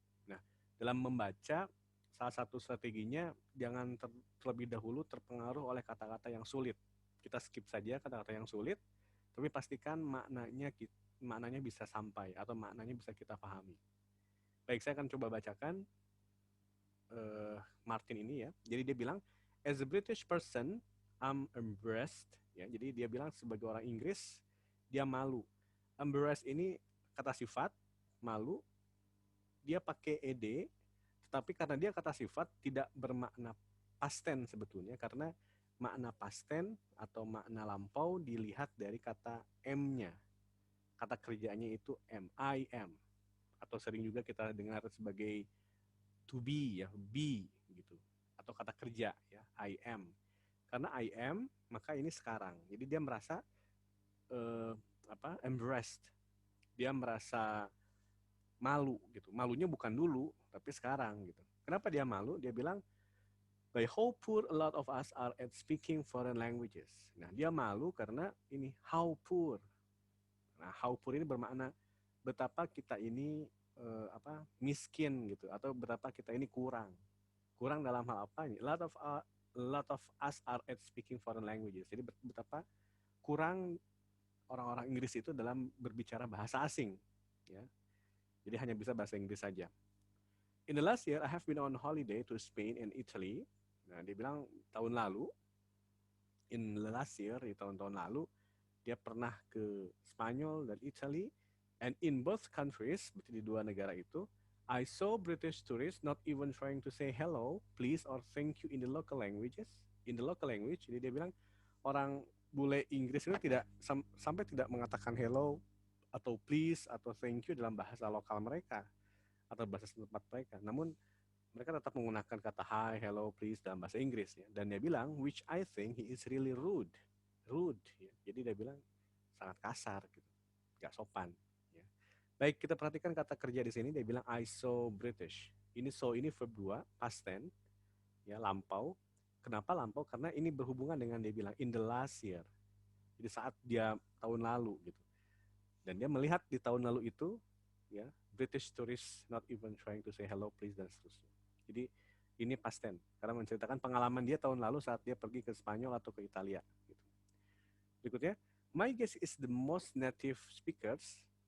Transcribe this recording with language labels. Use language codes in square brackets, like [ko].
[id] Nah, dalam membaca salah satu strateginya jangan terlebih dahulu terpengaruh oleh kata-kata yang sulit. Kita skip saja kata-kata yang sulit, tapi pastikan maknanya bisa sampai atau maknanya bisa kita pahami. Baik, saya akan coba bacakan Martin ini ya. Jadi dia bilang, [en] as a British person, I'm embarrassed. [id] Ya, jadi dia bilang sebagai orang Inggris, dia malu. Embarrassed ini kata sifat, malu, dia pakai ed, tetapi karena dia kata sifat tidak bermakna past tense sebetulnya, karena makna past tense atau makna lampau dilihat dari kata m-nya. Kata kerjanya itu am, I am. Atau sering juga kita dengar sebagai to be ya, be gitu. Atau kata kerja ya, I am. Karena I am, maka ini sekarang. Jadi dia merasa embarrassed. Dia merasa malu gitu. Malunya bukan dulu, tapi sekarang gitu. Kenapa dia malu? Dia bilang, [en] by how poor a lot of us are at speaking foreign languages. [id] Nah, dia malu karena ini how poor. Nah, how poor ini bermakna betapa kita ini miskin gitu, atau betapa kita ini kurang. Kurang dalam hal apa ini? [en] A lot of us are at speaking foreign languages. [id] Jadi betapa kurang orang-orang Inggris itu dalam berbicara bahasa asing, ya. Jadi hanya bisa bahasa Inggris saja. [en] In the last year, I have been on holiday to Spain and Italy. [id] Nah, dia bilang tahun lalu, in the last year, di tahun-tahun lalu, dia pernah ke Spanyol dan Italy. [en] And in both countries, [id] berarti di dua negara itu, [en] I saw British tourists not even trying to say hello, please, or thank you in the local languages. In the local language, [id] jadi dia bilang orang bule Inggris itu tidak sampai tidak mengatakan hello atau please atau thank you dalam bahasa lokal mereka atau bahasa setempat mereka. Namun mereka tetap menggunakan kata hi, hello, please dalam bahasa Inggris ya. Dan dia bilang, [en] which I think he is really rude, ya. [id] Jadi dia bilang sangat kasar gitu, gak sopan. Ya. Baik, kita perhatikan kata kerja di sini. Dia bilang [en] I so British. [id] Ini so ini verb 2, past tense, ya, lampau. Kenapa lampau? Karena ini berhubungan dengan dia bilang [en] in the last year. [id] Jadi saat dia tahun lalu gitu. Dan dia melihat di tahun lalu itu, ya, [en] British tourists not even trying to say hello, please [id] dan seterusnya. Jadi ini past tense karena menceritakan pengalaman dia tahun lalu saat dia pergi ke Spanyol atau ke Italia. Gitu. [en] Berikutnya, my guess is the most native speakers.